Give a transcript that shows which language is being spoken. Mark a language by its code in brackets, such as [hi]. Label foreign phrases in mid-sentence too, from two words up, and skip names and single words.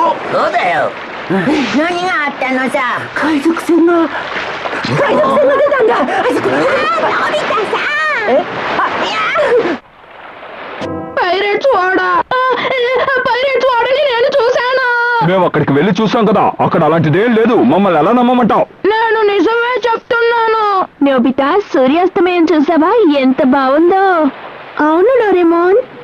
[ja] そうだよ。何があったのさ。海賊船が出たんだ。あそこ。のび太さん。 [te] పైరేట్స్ వాడని నేను చూశాను. మేము అక్కడికి వెళ్ళి చూసాం కదా. అక్కడ అలాంటిదేం లేదు. మమ్మల్ని ఎలా నమ్మమంటావు? నేను నిజమే చెప్తున్నాను. నోబితా, సూర్యాస్తమయం చూసావా? ఎంత బాగుందో. అవును డోరేమోన్.